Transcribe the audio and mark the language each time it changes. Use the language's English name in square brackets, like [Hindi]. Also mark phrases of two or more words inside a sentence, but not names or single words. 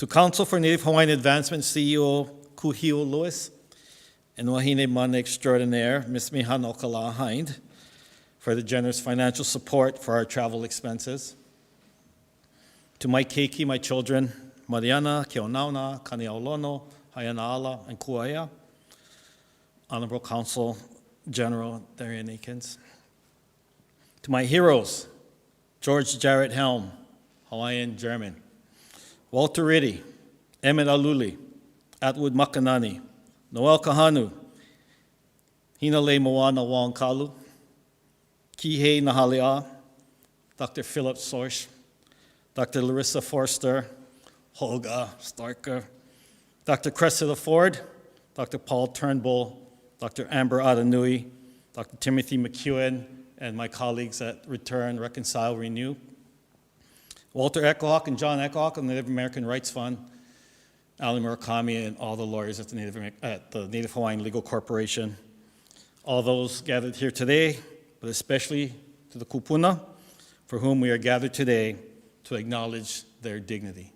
[English] To Council for Native Hawaiian Advancement CEO Kuhio Lewis, and [Hawaiian] Wahine Mana [English] Extraordinaire, Ms. Mihan Okala Hind, for the generous financial support for our travel expenses. To my keiki, my children, Mariana, Keonauna, Kaneaolono, Haianaala, and Kuaia. Honorable Council General Darian Akins. To my heroes, George Jarrett Helm, Hawaiian German. Walter Riddy, Emmett Aluli, Atwood Makanani, Noel Kahanu, Hinale Moana Wangkalu, Kihei Nahalea, Dr. Philip Sorsch, Dr. Larissa Forster, Holga Starker, Dr. Cressida Ford, Dr. Paul Turnbull, Dr. Amber Adanui, Dr. Timothy McEwen, and my colleagues at Return, Reconcile, Renew. Walter Echohawk and John Echohawk of the Native American Rights Fund, Ali Murakami, and all the lawyers at the Native Hawaiian Legal Corporation. All those gathered here today, but especially to the Kupuna, for whom we are gathered today to acknowledge their dignity.